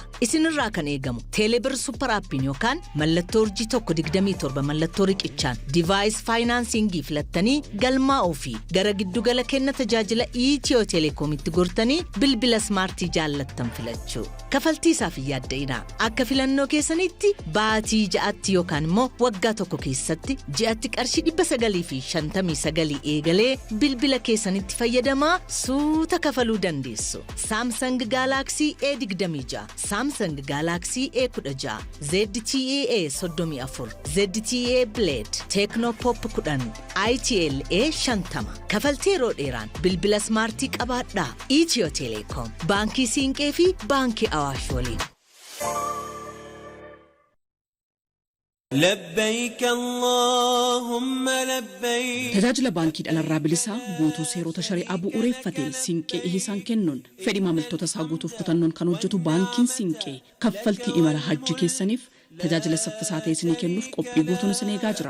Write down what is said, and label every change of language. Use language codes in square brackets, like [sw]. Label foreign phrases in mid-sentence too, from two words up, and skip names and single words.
[om] Isinirraa kan eegamu teelebir super aappiin yookaan mallattoo urjii 127 mallattoo riqichaan divaayis faayinaansingii filattanii galmaa'uu fi gara giddugala kenna tajaajila Itiyoo Telekoomitti gortanii bilbila ismaartii jaallattan filachuu. Kafaltii isaaf hin yaadda'inaa. Akka filannoo keessanitti baatii ja'atti yookaan immoo waggaa tokko keessatti ji'atti qarshii 959 eegalee bilbila keessanitti fayyadamaa suuta kafaluu dandeessu. Samsung Galaxy A26, Samsung Galaxy A16, ZTE A34, ZTE Blade, Tecno Pop 10, ITL A50. Kafaltii yeroo dheeraan bilbila ismaartii qabaadhaa. Itiyoo Telekoom, baankii Siinqee fi baankii Awaash waliin. [ar] لبيك اللهم لبيك [om] tajaajila baankii dhalarraa bilisaa guutuu seerota shari'aa bu'uureeffatee Siinqee isaan kennuun fedhii maamiltoota isaa guutuuf kutannoon kan hojjetu baankiin Siinqee kaffaltii imala hajji keessaniif tajaajila saffisaa ta'e isinii kennuuf qophii guutuun isin eegaa jira.